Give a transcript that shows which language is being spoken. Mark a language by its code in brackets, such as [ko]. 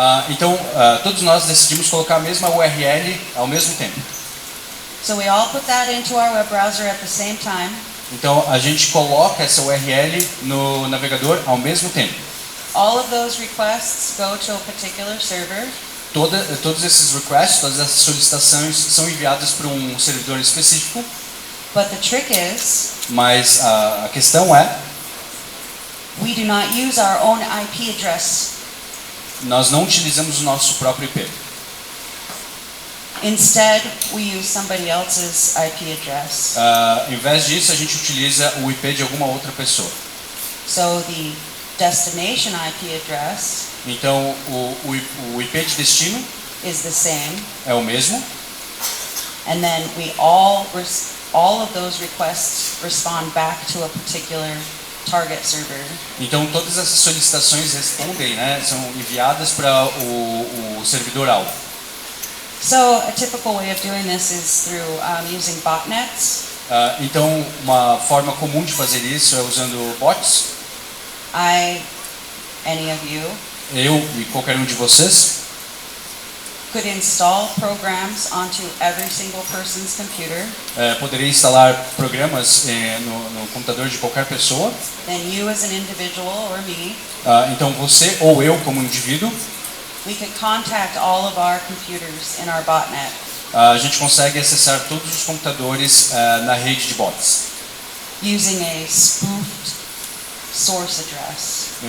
[pt] Então, todos nós decidimos colocar a mesma URL ao mesmo tempo. [en] So we all put that into our web browser at the same time. [pt] Então a gente coloca essa URL no navegador ao mesmo tempo. [en] All of those requests go to a particular server, [pt] Todos esses requests, todas essas solicitações são enviadas para um servidor específico, [en] but the trick is [pt] mas a questão é, [en] we do not use our own IP address. [pt] nós não utilizamos o nosso próprio IP. [en] Instead, we use somebody else's IP address. [pt] Em vez disso, a gente utiliza o IP de alguma outra pessoa. [en] So the destination IP address [pt] Então o IP de destino [en] is the same, [pt] é o mesmo, [en] and then we all of those requests respond back to a particular target server. [pt] então todas essas solicitações respondem, né, são enviadas para o servidor alvo. [en] So a typical way of doing this is through using botnets. [pt] Então uma forma comum de fazer isso é usando bots. [en] Any of you, [pt] Eu e qualquer um de vocês [en] could install programs onto every single person's computer. [pt] poderia instalar programas no computador de qualquer pessoa. [en] Then you as an individual or me, [pt] Então você ou eu como indivíduo, [en] we could contact all of our computers in our botnet. [pt] a gente consegue acessar todos os computadores na rede de bots, [en] Using a spoofed source address.